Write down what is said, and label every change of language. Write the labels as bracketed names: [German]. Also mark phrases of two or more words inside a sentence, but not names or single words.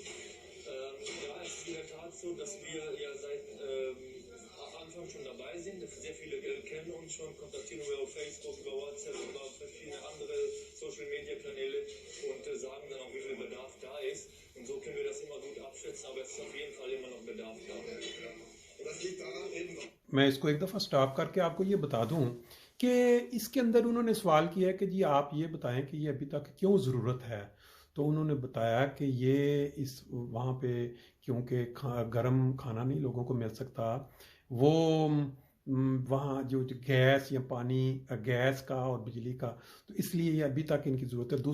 [German] Ja, es ist in der Tat so, dass wir ja seit Anfang schon dabei sind. Sehr viele kennen uns schon, kontaktieren über Facebook, über WhatsApp, über verschiedene andere Social-Media-Kanäle und sagen dann auch, wie viel Bedarf da ist. Und so können wir das immer gut abschätzen, aber es ist auf jeden Fall immer noch Bedarf da. [Urdu] میں اس کو ایک دفعہ سٹاپ کر کے آپ کو یہ بتا دوں کہ اس کے اندر انہوں نے سوال کیا ہے کہ جی آپ یہ بتائیں کہ یہ ابھی تک کیوں ضرورت ہے. تو انہوں نے بتایا کہ یہ اس وہاں پہ کیونکہ گرم کھانا نہیں لوگوں کو مل سکتا، وہ وہاں جو گیس یا پانی، گیس کا اور بجلی کا، تو اس لیے یہ ابھی تک ان کی ضرورت ہے.